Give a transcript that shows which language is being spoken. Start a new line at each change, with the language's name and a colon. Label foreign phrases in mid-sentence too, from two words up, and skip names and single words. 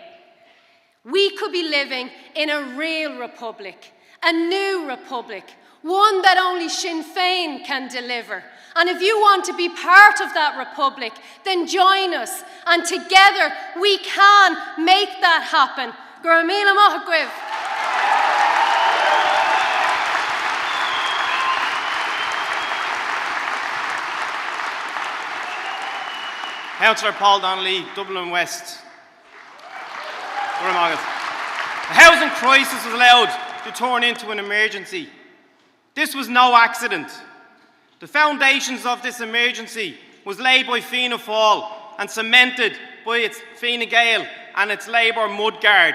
English: We could be living in a real republic, a new republic, one that only Sinn Féin can deliver. And if you want to be part of that republic, then join us, and together we can make that happen.
Irish: Gur míle maith agaibh.
English: Councillor Paul Donnelly, Dublin West. The housing crisis was allowed to turn into an emergency. This was no accident. The foundations of this emergency was laid by Fianna Fáil and cemented by its Fine Gael and its Labour mudguard.